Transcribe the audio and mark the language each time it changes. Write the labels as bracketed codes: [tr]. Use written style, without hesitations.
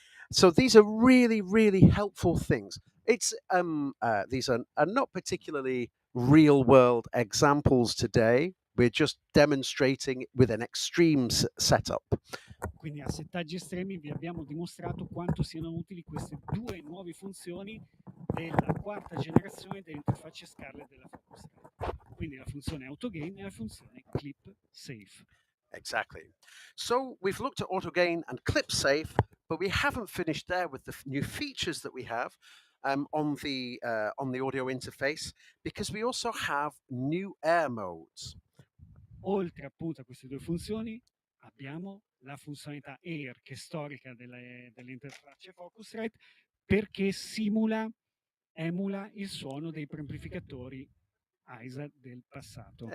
[en] So these are really, really helpful things. It's these are not particularly real world examples today. We're just demonstrating with an extreme setup. [it] Quindi a settaggi estremi vi abbiamo dimostrato quanto siano utili queste due nuove funzioni della quarta generazione delle interfacce Scarlett della Focusrite. Quindi la funzione AutoGain e la funzione Clip Safe. [en] Exactly. So we've looked at auto gain and clip safe, but we haven't finished there with the new features that we have on the audio interface, because we also have new air modes. [it] Oltre appunto a queste due funzioni abbiamo la funzionalità Air, che è storica delle interfacce Focusrite, perché emula il suono dei preamplificatori AISA del passato.